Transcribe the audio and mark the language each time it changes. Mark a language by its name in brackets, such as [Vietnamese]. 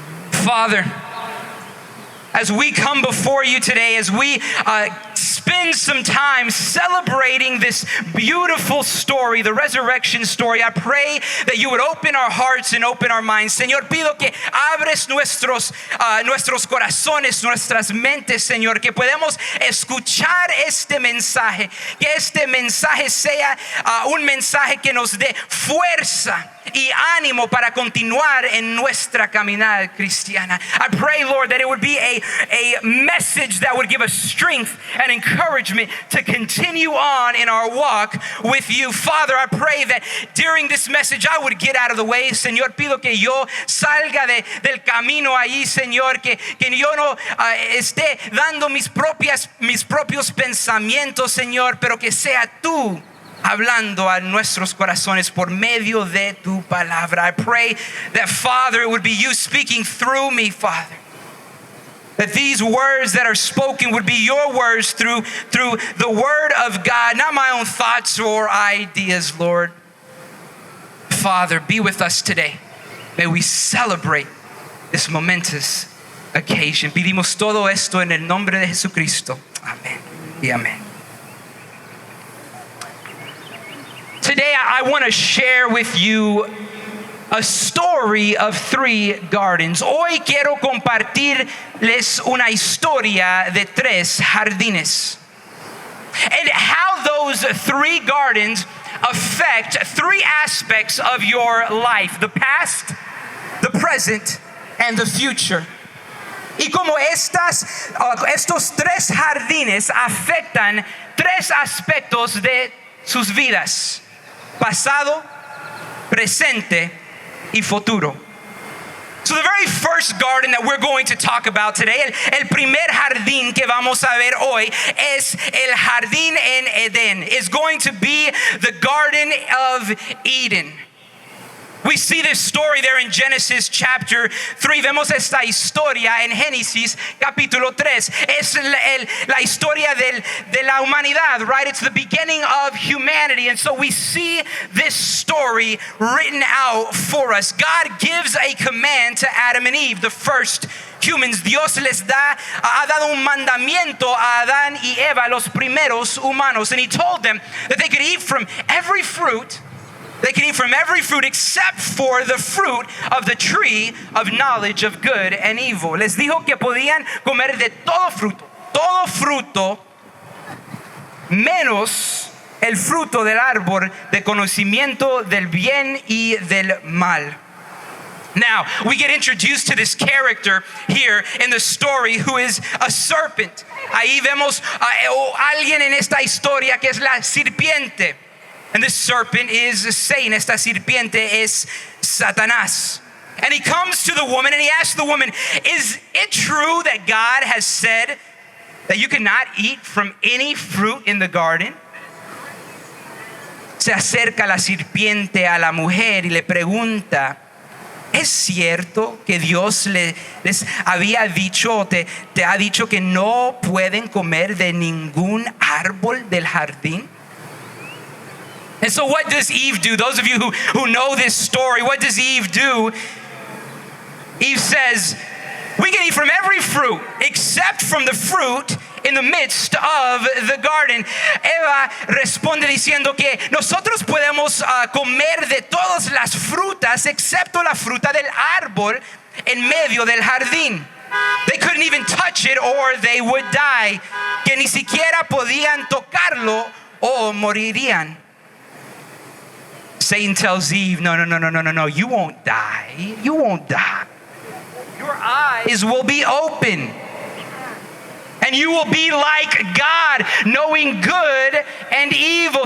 [English] Father, as we come before you today, as we spend some time celebrating this beautiful story, the resurrection story, I pray that you would open our hearts and open our minds. [Spanish] Señor, pido que abres nuestros corazones, nuestras mentes, Señor, que podamos escuchar este mensaje, que este mensaje sea un mensaje que nos dé fuerza y ánimo para continuar en nuestra caminada cristiana. [English] I pray, Lord, that it would be a message that would give us strength and encouragement to continue on in our walk with you. Father, I pray that during this message I would get out of the way. [Spanish] Señor, pido que yo salga del camino ahí, Señor, que yo no esté dando mis propios pensamientos, Señor, pero que sea tú hablando a nuestros corazones por medio de tu palabra. [English] I pray that, Father, it would be you speaking through me, Father. That these words that are spoken would be your words through the word of God, not my own thoughts or ideas, Lord. Father, be with us today. May we celebrate this momentous occasion. [Spanish] Pedimos todo esto en el nombre de Jesucristo. Amén y amén. [English] Today I want to share with you a story of 3 gardens. [Spanish] Hoy quiero compartirles una historia de 3 jardines, [English] and how those 3 gardens affect 3 aspects of your life: the past, the present, and the future. [Spanish] Y como estos 3 jardines afectan 3 aspectos de sus vidas: pasado, presente y futuro. [English] So the very first garden that we're going to talk about today, [Spanish] el primer jardín que vamos a ver hoy, es el jardín en Edén. [English] It's going to be the Garden of Eden. We see this story there in Genesis chapter 3. [Spanish] Vemos esta historia en Génesis capítulo 3. Es la historia de la humanidad, right? [English] It's the beginning of humanity. And so we see this story written out for us. God gives a command to Adam and Eve, the first humans. [Spanish] Dios ha dado un mandamiento a Adán y Eva, los primeros humanos. [English] And he told them that they could eat from every fruit. They can eat from every fruit except for the fruit of the tree of knowledge of good and evil. [Spanish] Les dijo que podían comer de todo fruto, menos el fruto del árbol de conocimiento del bien y del mal. [English] Now, we get introduced to this character here in the story who is a serpent. [Spanish] Ahí vemos a alguien en esta historia que es la serpiente. [English] And this serpent is Satan. [Spanish] Esta serpiente es Satanás. [English] And he comes to the woman and he asks the woman, is it true that God has said that you cannot eat from any fruit in the garden? [Spanish] Se acerca la serpiente a la mujer y le pregunta, ¿es cierto que Dios les había dicho, te ha dicho que no pueden comer de ningún árbol del jardín? [English] And so what does Eve do? Those of you who know this story, what does Eve do? Eve says, we can eat from every fruit except from the fruit in the midst of the garden. [Spanish] Eva responde diciendo que nosotros podemos comer de todas las frutas excepto la fruta del árbol en medio del jardín. [English] They couldn't even touch it or they would die. [Spanish] Que ni siquiera podían tocarlo o morirían. [English] Satan tells Eve, no, you won't die. You won't die. Your eyes will be open. And you will be like God, knowing good and evil.